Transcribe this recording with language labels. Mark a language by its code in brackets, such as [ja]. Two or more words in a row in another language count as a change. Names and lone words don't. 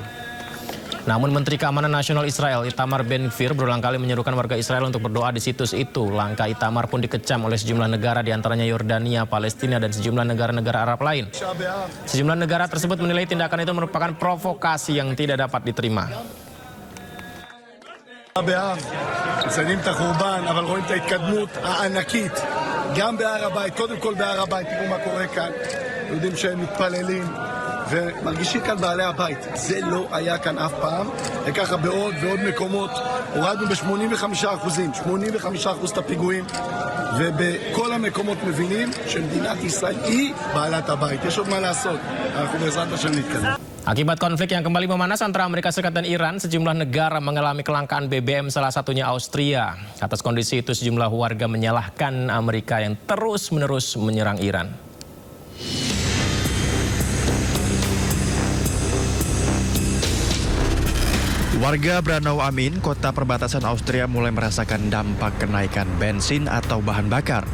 [id] Namun Menteri Keamanan Nasional Israel Itamar Ben-Gvir berulang kali menyerukan warga Israel untuk berdoa di situs itu. Langkah Itamar pun dikecam oleh sejumlah negara, diantaranya Yordania, Palestina, dan sejumlah negara-negara Arab lain. Sejumlah negara tersebut menilai tindakan itu merupakan provokasi yang tidak dapat diterima. [he] מציינים את החורבן, אבל רואים את ההתקדמות הענקית גם בהר הבית, קודם כל בהר הבית. תראו מה קורה כאן, יודעים שהם מתפללים ומרגישים כאן בעלי הבית. זה לא היה כאן אף פעם, וככה בעוד ועוד מקומות הורדנו ב-85%, 85% את הפיגועים, ובכל המקומות מבינים שמדינת ישראל היא בעלת הבית. יש עוד מה לעשות, אנחנו בעזרת השם נתקדם. [id] Akibat konflik yang kembali memanas antara Amerika Serikat dan Iran, sejumlah negara mengalami kelangkaan BBM, salah satunya Austria. Atas kondisi itu, sejumlah warga menyalahkan Amerika yang terus-menerus menyerang Iran. Warga Branau Amin, kota perbatasan Austria, mulai merasakan dampak kenaikan bensin atau bahan bakar.